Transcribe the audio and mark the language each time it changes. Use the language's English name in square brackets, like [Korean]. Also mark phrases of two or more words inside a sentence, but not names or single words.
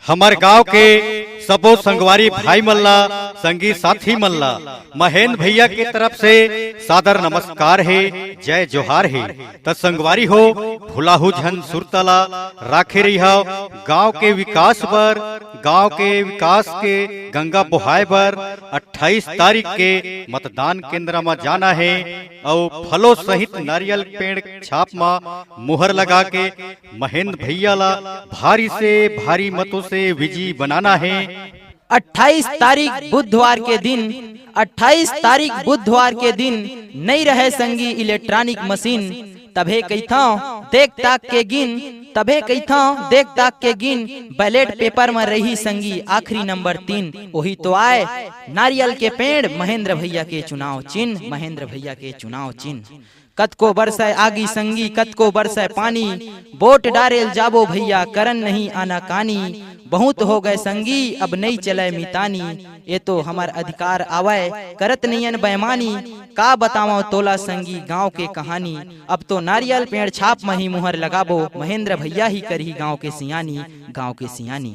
[Chhattisgarhi] हमार गांव के सबो संगवारी भाई मल्ला संगी साथी मल्ला महेंद्र भैया की तरफ से सादर नमस्कार है, जय जोहार है। त संगवारी हो भुलाहू झन सुरतला राखे रही हो गांव के विकास पर, गांव के विकास के गंगा बहाय पर 28 तारीख के मतदान केंद्र में जाना है और फलों सहित नारियल पेड़ छाप में मुहर लगा के महेंद्र भैया ला भारी से भारी मतों से विजयी बनाना है। 28 तारीख बुधवार के दिन 28 तारीख बुधवार के दिन नहीं रहे संगी [English] electronic machine, [Chhattisgarhi] तभे कहता देख ताक के गिन, तभे कहता देख ताक के गिन [English] ballot paper [Chhattisgarhi] में रही संगी आखिरी नंबर 3, वही तो आए नारियल के पेड़ महेंद्र भैया के चुनाव चिन्ह, महेंद्र भैया के चुनाव चिन्ह। कतको बरसाए आगी संगी कतको बरसाए पानी, वोट डारेल जाबो भैया करन नहीं आना कानी, बहुत हो गए संगी अब नहीं चले मितानी, ये तो हमार अधिकार आवे करत नयन बेमानी, का बताओ तोला संगी गांव के कहानी, अब तो नारियल पेड़ छाप में ही मुहर लगाबो महेंद्र भैया ही करही गांव के सियानी, गांव के सियानी।